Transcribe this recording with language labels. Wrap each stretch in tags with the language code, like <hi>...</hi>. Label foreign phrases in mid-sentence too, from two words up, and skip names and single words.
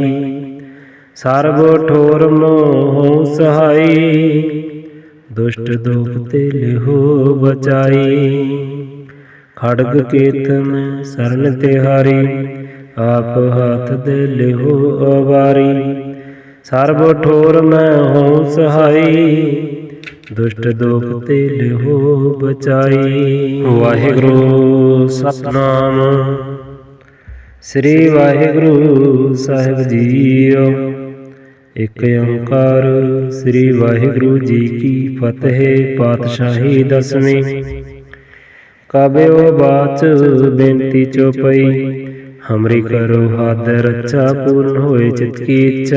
<hi>सर्व ठोर मोह सहाई दुष्ट दुख ते लिहो बचाई। खड़ग केत में शरण तिहारी आप हाथ दे लिहो अवारी। सर्व ठोर में हो सहाई दुष्ट दुख ते लिहो बचाई। वाहिगुरु सतनाम श्री वाहिगुरु साहिब जीओ। एक ओंकार श्री वाहिगुरु जी की फतेह पातशाही दसवीं। काव्यो बाच बेनती चौपाई हमरी करो हाथ रक्षा पूर्ण होए चित की इच्छा।</hi>